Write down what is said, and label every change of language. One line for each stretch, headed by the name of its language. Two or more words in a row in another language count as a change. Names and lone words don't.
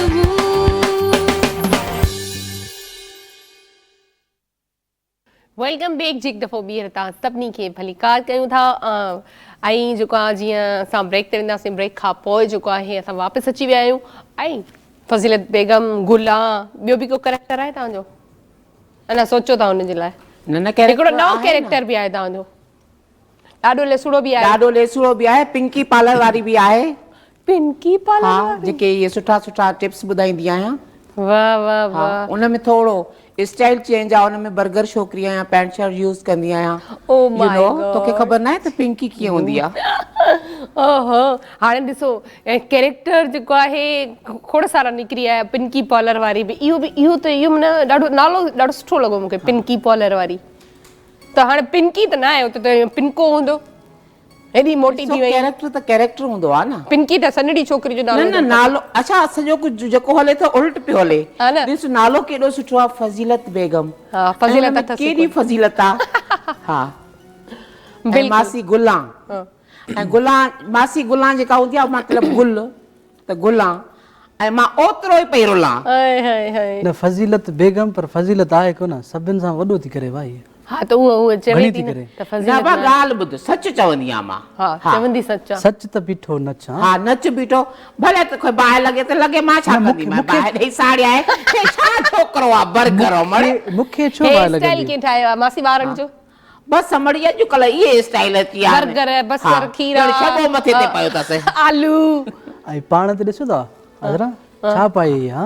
English: welcome back
Sindhi: जी हिकु दफ़ो ॿीहर तव्हां सभिनी खे भली कार कयूं था ऐं जेको आहे जीअं असां ब्रेक ते वेंदासीं ब्रेक खां पोइ जेको आहे असां वापसि अची विया आहियूं ऐं फज़ीलत बेगम गुला ॿियो बि को कैरेक्टर आहे तव्हांजो अञा सोचो था हुनजे लाइ हिकिड़ो नओं कैरेक्टर बि आहे तव्हांजो ॾाढो लेसूड़ो बि आहे पिंकी पार्लर वारी बि आहे पिंकी पार्लर जेके इहे सुठा टिप्स ॿुधाईंदी आहियां वाह वाह वाह उन में थोरो स्टाइल चेंज आहे उन में बर्गर छोकिरी आहियां
English: pant shirt use
Sindhi: कंदी आहियां
English: Oh my God
Sindhi: तोखे ख़बर न आहे त पिंकी कीअं हूंदी आहे ओहो हाणे ॾिसो कैरेक्टर जेको आहे खोड़ सारा निकिरी आया पिंकी पार्लर वारी बि इहो माना ॾाढो नालो ॾाढो सुठो लॻो मूंखे पिंकी पार्लर वारी त हाणे पिंकी त न आहे हुते त पिंको हूंदो हेॾी मोटी थी वई कैरेक्टर हूंदो आहे न पिंकी त सन्हड़ी छोकिरी जो नालो न नालो अच्छा सॼो कुझु जेको हले थो उल्ट पियो हले ॾिस नालो केॾो सुठो आहे फज़ीलत बेगम हा फज़ीलत केॾी फज़ीलत आहे हा मासी गुलां ऐं मासी गुलां जेका हूंदी आहे मतिलबु गुल त गुलां ऐं मां ओतिरो ई पई रुलां। हाय हाय हाय न फज़ीलत बेगम पर फज़ीलत आहे कोन सभिनि सां वॾो थी करे भाई।
Hindi: हाँ तो वो
Sindhi: चवे घणी थी थी न करे। त ना फज़ीलत बा ॻाल्हि ॿुध सच चवंदी आहियां मां। हाँ चवंदी सच आहे। सच त बीठो नच हाँ। हा नच बीठो भले त कोई बाहि लॻे त लॻे मां छा कंदी मां बाहि ॾेई साड़ी आहे हे छा छोकिरो आहे बर्गर मड़े मूंखे छो हेयर बाहि स्टाइल लॻंदी कीअं ठाहियो आहे मासी वारनि जो? बस मड़ी अॼुकल्ह इहे स्टाइल अची आहे बर्गर बसर खीरा छॾो मथे ते पियो अथसि। आलू ऐं पाण ते ॾिसो था हज़रा छा पाई हा